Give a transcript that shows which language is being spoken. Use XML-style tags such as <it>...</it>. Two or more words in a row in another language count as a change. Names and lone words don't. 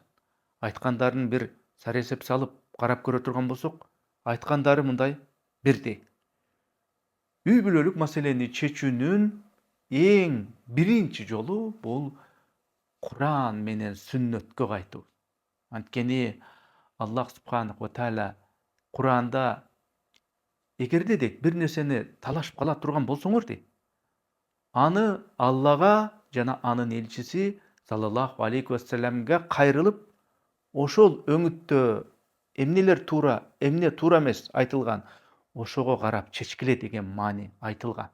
<ky>Айткандарын бир саресеп салып карап көрө турган болсок, айткандары мындай: бирдей. Үй бүлөлүк маселени чечүүнүн эң биринчи жолу бул Куран менен сүннөткө кайтуу. Анткени Аллах</ky> <ar>سبحانه وتعالى</ar> <ky>Куранда эгерде дейт бир нерсени талашып кала турган болсоңор дейт, аны Аллага жана анын элчиси</ky> <ar>صلى الله عليه وسلم</ar> <ky>кайрылып, ошол өңүттө эмнелер туура, эмне туура эмес айтылган, ошого карап чечкиле деген маани айтылган.</ky>